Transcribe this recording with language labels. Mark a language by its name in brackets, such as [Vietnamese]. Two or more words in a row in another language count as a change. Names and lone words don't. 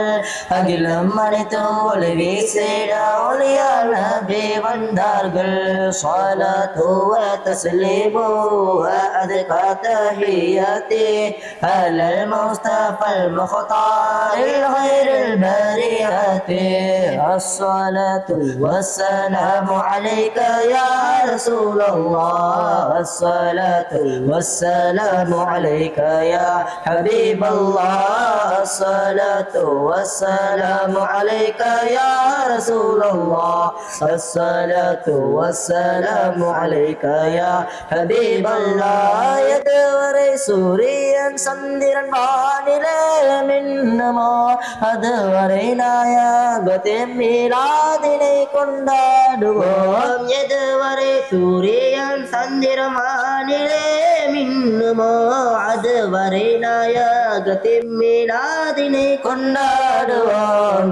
[Tamil] அகிலம் அனைத்தும் ஒளி வீசிட ஒளியாம் நபி வந்தார்கள். [Arabic] صلاة وتسليم وأزكى تحية على المصطفى المختار خير البرية. அஸ்ஸலாத்து والسلام عليك يا رسول الله. الصلاة والسلام عليك يا حبيب الله. الصلاة والسلام عليك يا رسول الله. الصلاة والسلام عليك يا حبيب الله. [Tamil] எதுவரை சூரியன் சந்திரன் வானிலே மின்னுமோ அதுவரை நாயகத்தின் மீலாதினை கொண்டாடுவோம். எதுவரை சூரியன் சந்திரமானிலே மின்னுமோ அதுவரை நாயகத்தின் மீலாதினை கொண்டாடுவோம்.